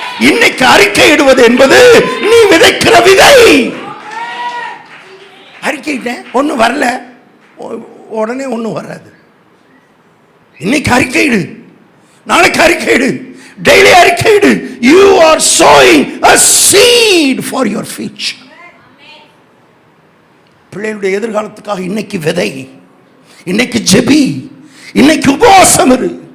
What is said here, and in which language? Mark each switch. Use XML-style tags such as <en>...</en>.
<ta>இன்னைக்கு அறிக்கையிடுவது என்பது நீ விதைக்கிற விதை. அறிக்கையிட்டேன், ஒன்றும் வரல, உடனே ஒன்றும் வராது. இன்னைக்கு அறிக்கையிடு, நாளைக்கு அறிக்கையிடு, daily அறிக்கையிடு.</ta> <en>You are sowing a seed for your future.</en> <ta>பிள்ளைகளுடைய எதிர்காலத்துக்காக இன்னைக்கு விதை, இன்னைக்கு ஜெபி, இன்னைக்கு உபவாசம் இரு.</ta>